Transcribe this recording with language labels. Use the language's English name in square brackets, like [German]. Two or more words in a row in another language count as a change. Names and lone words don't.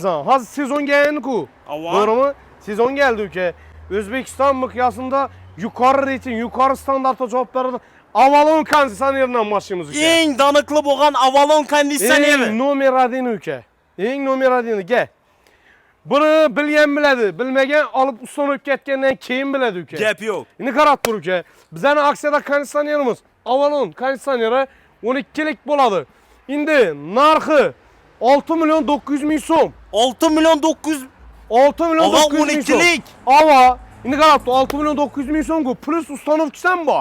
[Uzbek] Hozir sezon keldi-ku. To'g'rimi? Sezon keldi uka. O'zbekiston miqyosida yuqori reyting, yuqori standartga javob beradi. Avalon konditsionerdan boshlaymiz uka. Eng daniqli bo'lgan Avalon konditsioneri. Nomer 1 uka. Eng nomer 1 ga. Bunu bilgen biledi. Bilmegen alıp ustanıp ketgenden keyin biledi uke. Gap yok. Şimdi qarab tur uke. Bizani aksiyada konditsionerimiz Avalon konditsioneri 12'lik bo'ladi. Endi narxi 6 milyon 900 ming so'm. 6 milyon 900. 6 milyon Ava 900 ming so'm. 12'lik. Ava. Endi qarab tur 6 milyon 900 ming so'mga plus ustanovkisi bu.